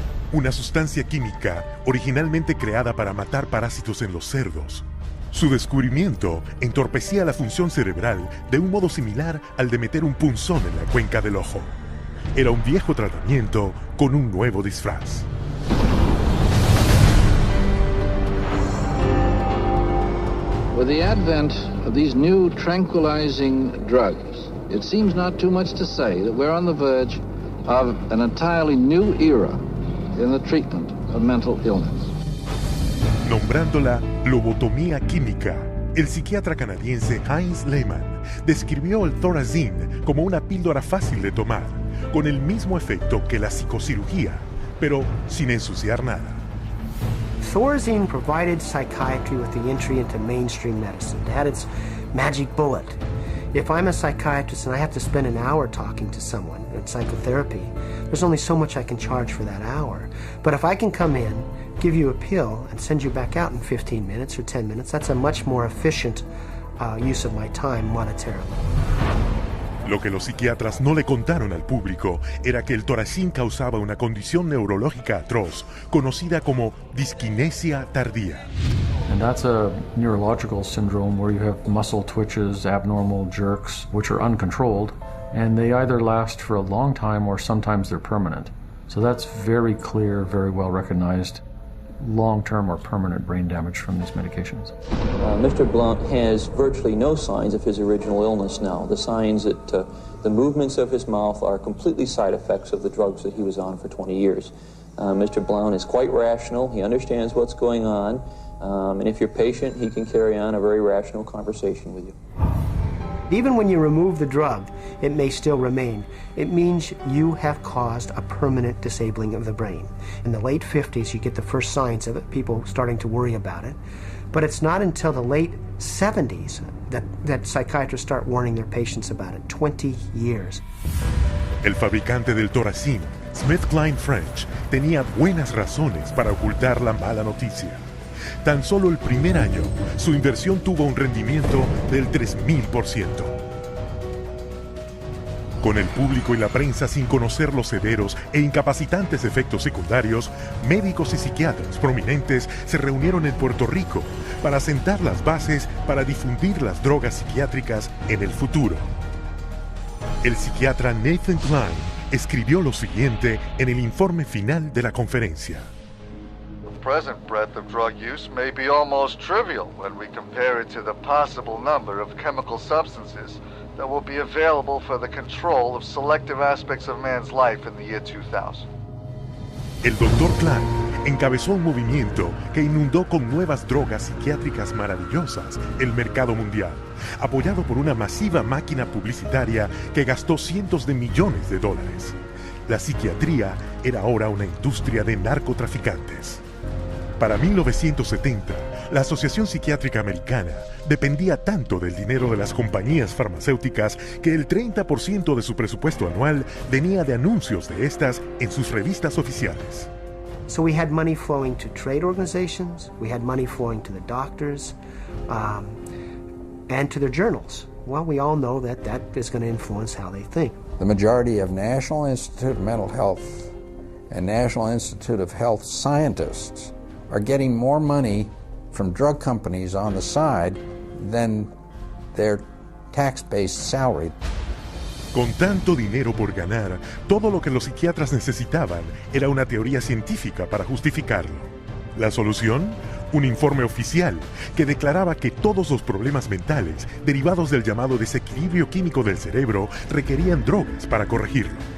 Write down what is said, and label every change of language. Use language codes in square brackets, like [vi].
[es] Una sustancia química originalmente creada para matar parásitos en los cerdos. Su descubrimiento entorpecía la función cerebral de un modo similar al de meter un punzón en la cuenca del ojo. Era un viejo tratamiento con un nuevo disfraz. [en] With the advent of these new tranquilizing drugs, it seems not too much to say that we're on the verge of an entirely new era in the treatment of mental illness. [es] Nombrándola lobotomía química, el psiquiatra canadiense Heinz Lehmann describió el Thorazine como una píldora fácil de tomar, con el mismo efecto que la psicocirugía, pero sin ensuciar nada. [en] Thorazine provided psychiatry with the entry into mainstream medicine. It had its magic bullet. If I'm a psychiatrist and I have to spend an hour talking to someone in psychotherapy, there's only so much I can charge for that hour. But if I can come in, give you a pill, and send you back out in 15 minutes or 10 minutes, that's a much more efficient use of my time monetarily. [es] Lo que los psiquiatras no le contaron al público era que el Thorazine causaba una condición neurológica atroz, conocida como disquinesia tardía. [en] And that's a neurological syndrome where you have muscle twitches, abnormal jerks, which are uncontrolled, and they either last for a long time or sometimes they're permanent. So that's very clear, very well recognized long-term or permanent brain damage from these medications. Mr. Blount has virtually no signs of his original illness now. The signs that the movements of his mouth are completely side effects of the drugs that he was on for 20 years. Mr. Blount is quite rational. He understands what's going on. And if you're patient, he can carry on a very rational conversation with you. Even when you remove the drug, it may still remain. It means you have caused a permanent disabling of the brain. In the late 50s, you get the first signs of it, people starting to worry about it. But it's not until the late 70s that psychiatrists start warning their patients about it. 20 years. [es] El fabricante del Thorazine, SmithKline French, tenía buenas razones para ocultar la mala noticia. Tan solo el primer año, su inversión tuvo un rendimiento del 3000%. Con el público y la prensa sin conocer los severos e incapacitantes efectos secundarios, médicos y psiquiatras prominentes se reunieron en Puerto Rico para sentar las bases para difundir las drogas psiquiátricas en el futuro. El psiquiatra Nathan Klein escribió lo siguiente en el informe final de la conferencia. [en] The present breadth of drug use may be almost trivial when we compare it to the possible number of chemical substances that will be available for the control of selective aspects of man's life in the year 2000. [es] El Dr. Klein encabezó un movimiento que inundó con nuevas drogas psiquiátricas maravillosas el mercado mundial, apoyado por una masiva máquina publicitaria que gastó cientos de millones de dólares. La psiquiatría era ahora una industria de narcotraficantes. Para 1970, la Asociación Psiquiátrica Americana dependía tanto del dinero de las compañías farmacéuticas que el 30% de su presupuesto anual venía de anuncios de estas en sus revistas oficiales. [en] So we had money flowing to trade organizations, we had money flowing to the doctors, and to their journals. Well, we all know that that is going to influence how they think. The majority of National Institute of Mental Health and National Institute of Health scientists are getting more money from drug companies on the side than their tax-based salary. [es] Con tanto dinero por ganar, todo lo que los psiquiatras necesitaban era una teoría científica para justificarlo. ¿La solución? Un informe oficial que declaraba que todos los problemas mentales derivados del llamado desequilibrio químico del cerebro requerían drogas para corregirlo.